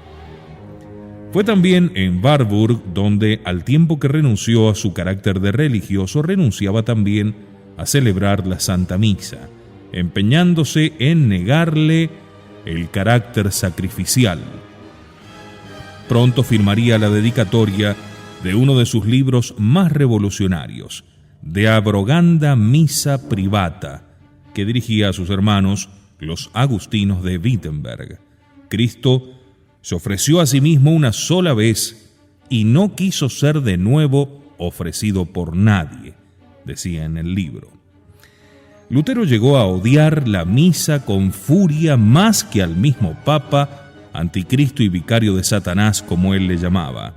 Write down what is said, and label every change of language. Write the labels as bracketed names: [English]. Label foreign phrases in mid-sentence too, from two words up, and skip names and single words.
[Spanish] Fue también en Warburg donde, al tiempo que renunció a su carácter de religioso, renunciaba también a celebrar la Santa Misa, empeñándose en negarle el carácter sacrificial. Pronto firmaría la dedicatoria de uno de sus libros más revolucionarios, De abroganda missa privata, que dirigía a sus hermanos, los agustinos de Wittenberg. Cristo se ofreció a sí mismo una sola vez y no quiso ser de nuevo ofrecido por nadie, decía en el libro. Lutero llegó a odiar la misa con furia más que al mismo Papa, anticristo y vicario de Satanás, como él le llamaba.